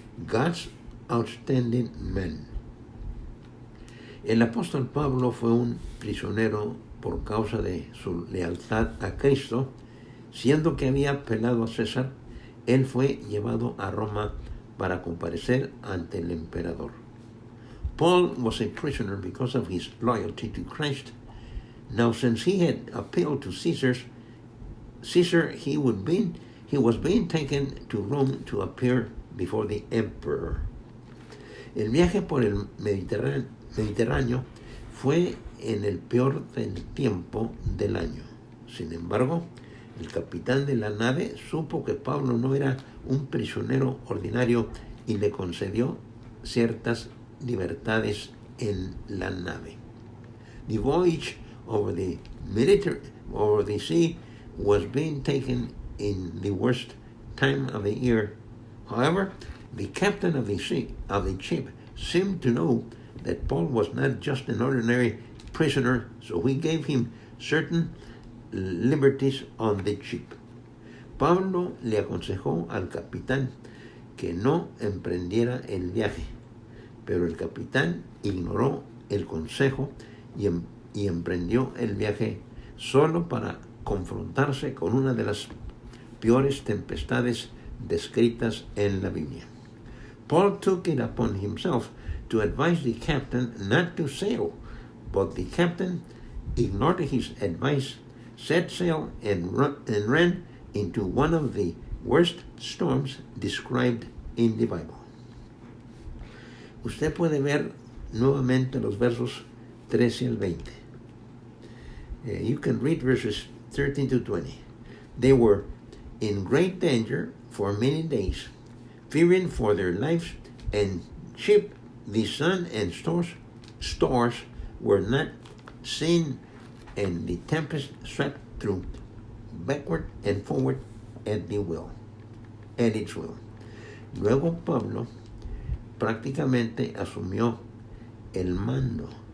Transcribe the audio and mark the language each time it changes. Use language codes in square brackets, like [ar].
[en] God's outstanding man. [es] El apóstol Pablo fue un prisionero por causa de su lealtad a Cristo. Siendo que había apelado a César, él fue llevado a Roma para comparecer ante el emperador. [en] Paul was a prisoner because of his loyalty to Christ. Now, since he had appealed to Caesar, he would be he was being taken to Rome to appear before the emperor. [es] El viaje por el Mediterráneo fue en el peor del tiempo del año. Sin embargo, el capitán de la nave supo que Pablo no era un prisionero ordinario y le concedió ciertas libertades en la nave. [en] The voyage over the sea was being taken in the worst time of the year. However, the captain of the ship seemed to know that Paul was not just an ordinary prisoner, so he gave him certain liberties on the ship. [es] Pablo le aconsejó al capitán que no emprendiera el viaje, pero el capitán ignoró el consejo y emprendió el viaje solo para confrontarse con una de las peores tempestades descritas en la Biblia. [en] Paul took it upon himself to advise the captain not to sail, but the captain ignored his advice, set sail, and ran into one of the worst storms described in the Bible. [es] Usted puede ver nuevamente los versos 13 al 20. [en] You can read verses 13 to 20. They were in great danger for many days, fearing for their lives, and ship, the sun and stars were not seen, and the tempest swept through backward and forward at its will. [es] Luego Pablo prácticamente asumió el mando.